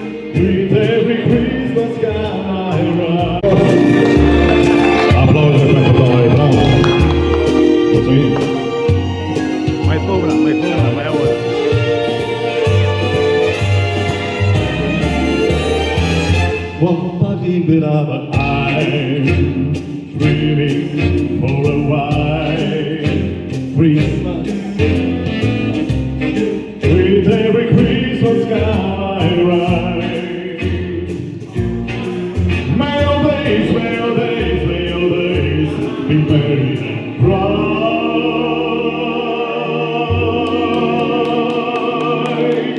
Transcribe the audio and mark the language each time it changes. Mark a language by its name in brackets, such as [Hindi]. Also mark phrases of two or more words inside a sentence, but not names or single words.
[English] With every Christmas card I write. [Romanian] Aplauze pentru doamna Ibram. Mulțumim. Mai fă una, mai aud. Wampa libera, [English] but I'm dreaming for a white Christmas. With every Christmas card I write. May your days, may your days, may your days be merry and bright.